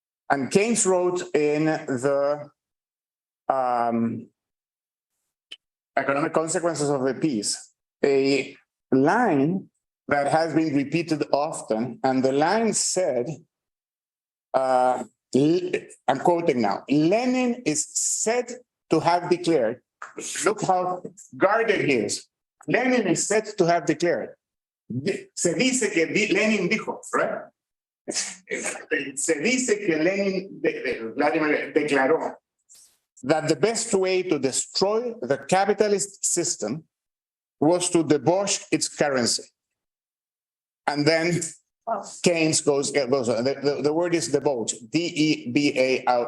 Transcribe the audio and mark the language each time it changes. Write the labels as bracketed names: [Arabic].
[English] And Keynes wrote in the Economic Consequences of the Peace, a line that has been repeated often, and the line said, I'm quoting now, Lenin is said to have declared, look how guarded he is. Lenin is said to have declared. [Spanish] Se dice que Lenin dijo, [English] right? [Spanish] Se dice que Lenin, Vladimir declaró [English] that the best way to destroy the capitalist system was to debauch its currency. And then Keynes goes on. The word is debauch, D-E-B-A-U-C-H.